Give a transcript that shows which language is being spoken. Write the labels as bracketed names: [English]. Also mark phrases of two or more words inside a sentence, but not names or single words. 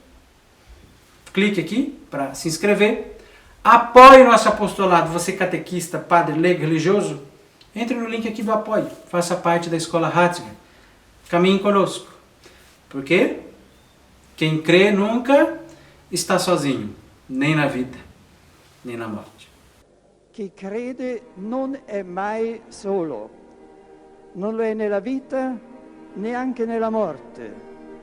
[Portuguese] Clique aqui para se inscrever, apoie nosso apostolado, você catequista, padre, leigo, religioso, entre no link aqui do apoio, faça parte da Escola Ratzinger, caminhe conosco. Porque quem crê nunca está sozinho, nem na vida, nem na morte. [Italian] Chi crede non è mai solo, non lo è nella vita, neanche nella morte.